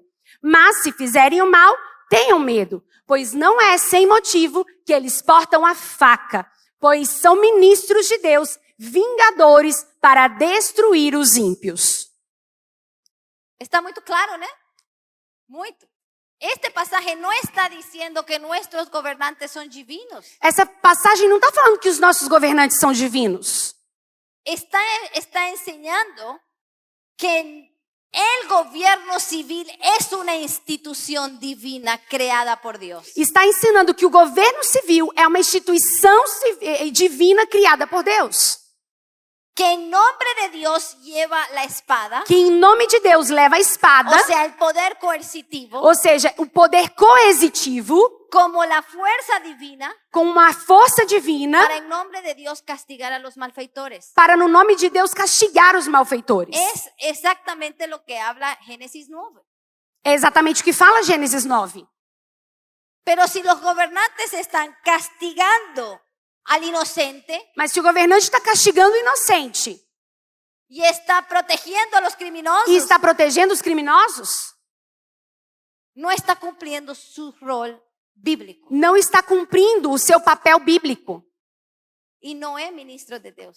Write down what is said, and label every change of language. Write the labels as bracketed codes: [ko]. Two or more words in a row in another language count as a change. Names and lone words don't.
[pt] Mas se fizerem o mal, tenham medo, pois não é sem motivo que eles portam a faca, pois são ministros de Deus, vingadores para destruir os ímpios. Está muito claro, né? Muito. [es] Este pasaje [pt] não está dizendo que nossos governantes são divinos. Essa passagem não está falando que os nossos governantes são divinos. [es] Está enseñando que el gobierno civil es una institución divina creada por Dios. [pt] Está ensinando que o governo civil é uma instituição divina criada por Deus. [es] Que en nombre de Dios lleva la espada. [pt] Que em nome de Deus leva a espada. [es] O sea, el poder coercitivo. [pt] Ou seja, o poder coercitivo. [es] Como la fuerza divina. [pt] Com uma força divina. [es] Para en nombre de Dios castigar a los malfeitores. [pt] Para no nome de Deus castigar os malfeitores. [es] Es exactamente lo que habla Génesis 9. [pt] É exatamente o que fala Gênesis 9. [es] Pero si los gobernantes están castigando al inocente, [pt] mas se o governante está castigando o inocente e está protegendo a los criminosos, e está protegendo os criminosos, não está cumprindo seu rol bíblico. Não está cumprindo o seu papel bíblico. E não é ministro de Deus.